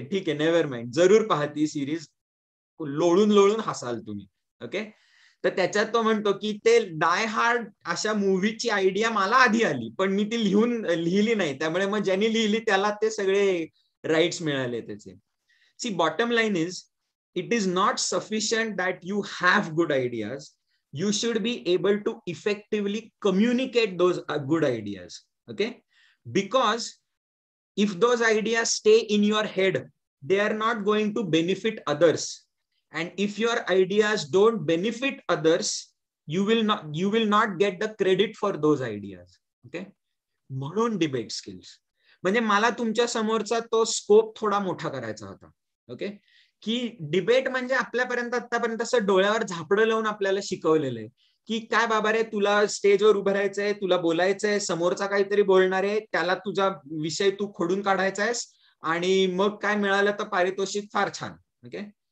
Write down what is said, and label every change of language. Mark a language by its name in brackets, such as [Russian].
[Marathi] ठीक आहे, never mind, जरूर पहा ती सिरीज, लोळून हसाल तुम्ही. ओके, तर त्याच्यात तो म्हणतो की ते डाय हार्ड अशा मूवीची आयडिया मला आधी आली पण मी ती लिहिली नाही, त्यामुळे मग ज्यांनी लिहिली त्याला ते सगळे राईट्स मिळाले त्याचे. [English] See, bottom line is, it is not sufficient that you have good ideas. You should be able to effectively communicate those good ideas. Okay, because if those ideas stay in your head, they are not going to benefit others, and if your ideas don't benefit others, you will not get the credit for those ideas. [Marathi] Okay, म्हणून debate skills म्हणजे मला तुमच्या समोरचा तो scope थोडा मोठा करायचा होता. ओके, की डिबेट म्हणजे आपल्यापर्यंत आतापर्यंत असं डोळ्यावर झापडं लावून आपल्याला शिकवलेलं आहे की काय बाबा रे, तुला स्टेजवर उभं राहायचंय, तुला बोलायचंय, समोरचा काहीतरी बोलणार आहे, त्याला तुझा विषय तू खोडून काढायचा आहेस आणि मग काय मिळालं तर पारितोषिक फार छान. ओके,